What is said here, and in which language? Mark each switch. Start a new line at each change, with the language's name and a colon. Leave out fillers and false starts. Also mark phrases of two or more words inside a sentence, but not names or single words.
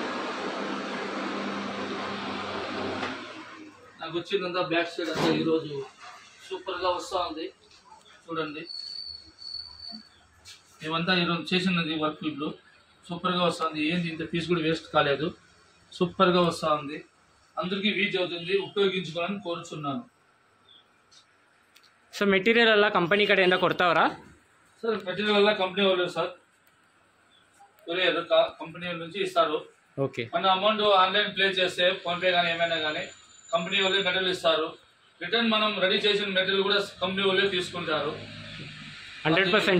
Telugu: నాకు వచ్చిందంతా
English: back side
Telugu: అంతా ఈరోజు సూపర్గా వస్తూ ఉంది. చూడండి. ఇవంతా ఈరోజు చేసినది వర్క్ ఇప్పుడు సూపర్గా వస్తుంది. ఏంది ఇంత పీస్ కూడా వేస్ట్ కాలేదు. సూపర్గా వస్తూ ఉంది. అందరికీ యూజ్ అవుతుంది. ఉపయోగించుకోవాలని కోరుచున్నాను.
Kannada: ಸೊ ಮೆಟೀರಿಯಲ್ ಎಲ್ಲ ಕಂಪನಿ ಕಡೆಯಿಂದ ಕೊಡ್ತಾವ್ರಾ?
Telugu: సార్ మెటీరియల్ వల్ల కంపెనీ వాళ్ళు సార్
English: courier company
Telugu: నుంచి ఇస్తారు. ఓకే. మన అమౌంట్
English: online play
Telugu: చేస్తే ఫోన్పే కానీ ఏమైనా కానీ కంపెనీ వాళ్ళే మెటీరియల్ ఇస్తారు. రిటర్న్ మనం రెడీ చేసిన మెటీరియల్ కూడా కంపెనీ వాళ్ళే తీసుకుంటారు. 100%?